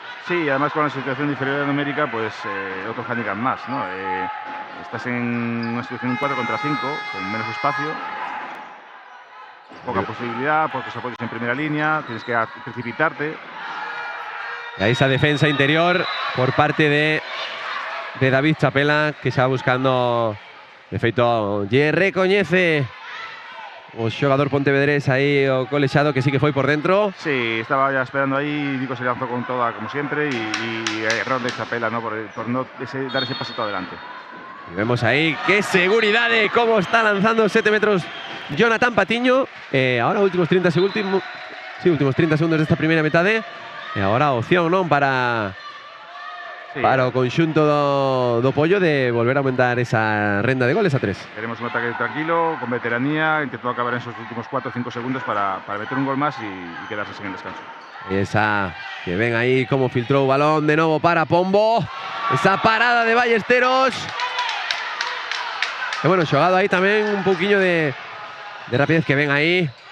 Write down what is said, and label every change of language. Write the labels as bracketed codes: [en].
[es] Sí, además con la situación de inferioridad numérica, pues otro handicap más, ¿no? Estás en una situación 4 contra 5, con menos espacio, poca posibilidad, pocos apoyos en primera línea, tienes que precipitarte. Y ahí esa defensa interior por parte de [gl] de David Chapela, que xa buscando de feito lle recoñece o xogador pontevedrés aí o colexado, que sí que foi por dentro. [es] Sí, estaba ya esperando ahí, Vico se lanzó con toda como siempre y error de Chapela, ¿no? por no dar ese pasito adelante. Y vemos ahí qué seguridad de cómo está lanzando 7 metros Jonathan Patiño. [gl] Ahora últimos 30 segundos de esta primeira metade. E agora opción, non, para o conxunto do Pollo de volver a aumentar esa renda de goles a 3. [es] Queremos un ataque tranquilo, con veteranía, intentó acabar en esos últimos 4 o 5 segundos para meter un gol más y quedarse sin el descanso. [gl] Esa que ven aí como filtrou o balón de novo para Pombo. Esa parada de Ballesteros. E bueno, xogado aí tamén un pouquiño de rapidez que ven aí.